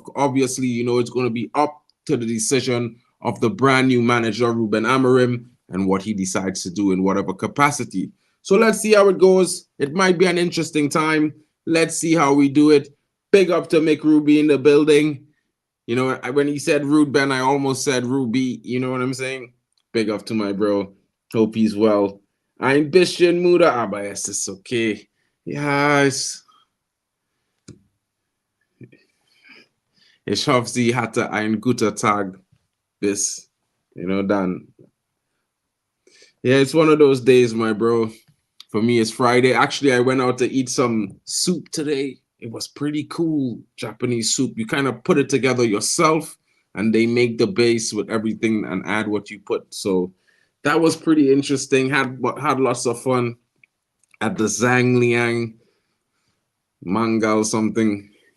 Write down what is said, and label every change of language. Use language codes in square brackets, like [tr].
[en] Obviously, it's going to be up to the decision of the brand new manager, Ruben Amorim, and what he decides to do in whatever capacity. So let's see how it goes. It might be an interesting time. Let's see how we do it. Big up to Mick Ruby in the building. When he said Rude Ben, I almost said Ruby. You know what I'm saying? Big up to my bro. Hope he's well. [de] Ein bisschen müde, aber es ist okay. Yes. Ich hoffe, sie hatte einen guten Tag bis, dann. [en] Yeah, it's one of those days, my bro. For me, it's Friday. Actually, I went out to eat some soup today. It was pretty cool, Japanese soup. You kind of put it together yourself, and they make the base with everything and add what you put. So that was pretty interesting. Had lots of fun at the Zhang Liang Mangal something.